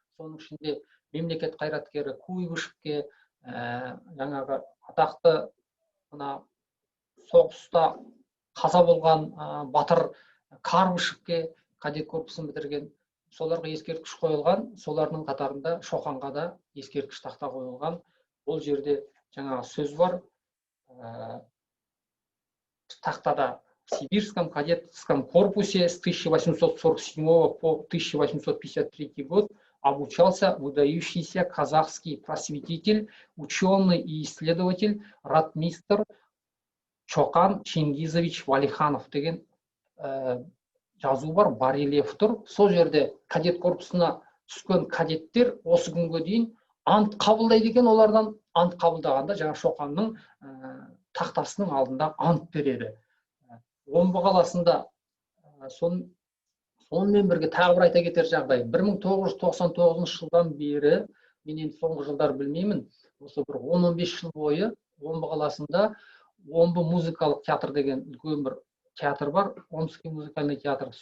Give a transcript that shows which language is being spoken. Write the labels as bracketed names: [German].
[Kazakh] Соның ішінде мемлекет қайраткері Куйбышевке, жаңағы атақты мына соғыста қаза болған батыр Карбышевке кадет корпусын бітірген, соларға ескерткіш қойылған. Солардың қатарында Шоқанға да ескерткіш тақта қойылған. Ол жерде жаңағы сөз бар. [Russian] Тақтада в Сибирском кадетском корпусе с 1847 по 1853 год обучался выдающийся казахский просветитель, ученый и исследователь, ротмистр Чоқан Чингизович Валиханов [Kazakh] деген жазу бар, барельеф тұр. Сол жерде кадет корпусына түскен кадеттер осы күнге дейін ант қабылдайды екен. Олардан ант қабылдағанда жаңа Шоқанның тақтасының алдында ант береді. Омбы қаласында сонымен бірге тағы бір айта кетер жағдай, 1999 жылдан бері, мен енді соңғы жылдар білмеймін, осы бір 10-15 жыл бойы Омбы қаласында Омбы музыкалық театр деген үлкен бір театр бар, [Russian] Омский музыкальный театр.